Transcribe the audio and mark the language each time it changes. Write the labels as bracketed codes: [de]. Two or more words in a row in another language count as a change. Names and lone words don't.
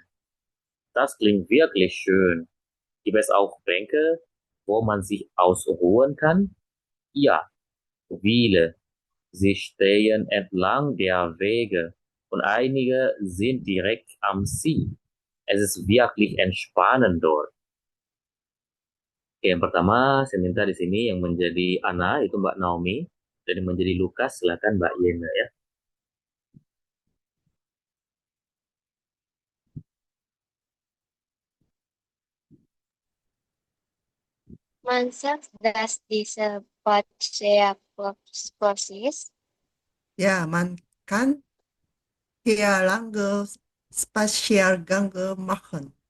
[de] Das klingt wirklich schön. Gibt es auch Bänke, wo man sich ausruhen kann? Ja, viele. Sie stehen entlang der Wege und einige sind direkt am See. Es ist wirklich entspannend dort. [id] Oke, yang pertama saya minta di sini yang menjadi Ana itu Mbak Naomi, dan yang menjadi Lukas silakan Mbak Yena ya. [de] Man sagt, dass diese Bad sehr groß ist. Ja, man kann hier lange Spaziergänge machen.